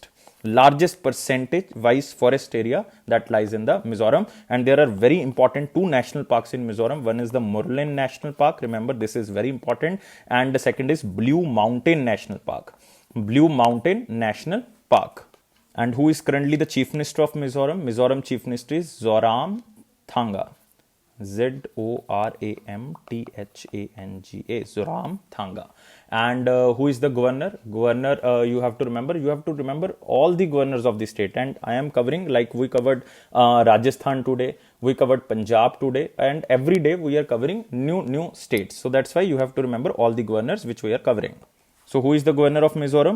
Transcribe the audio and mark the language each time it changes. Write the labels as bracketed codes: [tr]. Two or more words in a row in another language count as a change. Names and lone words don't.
[en] Largest percentage wise forest area that lies in the Mizoram, and there are very important two national parks in Mizoram. One is the Murlen National Park, remember this is very important, and the second is Blue Mountain National Park. Blue Mountain National Park. And who is currently the Chief Minister of Mizoram? Mizoram Chief Minister is Zoram Thanga. Zoramthanga. Zoram Thanga. And who is the governor? Governor, you have to remember all the governors of the state. And I am covering, like we covered Rajasthan today, we covered Punjab today, and every day we are covering new states. So that's why you have to remember all the governors which we are covering. So who is the governor of Mizoram?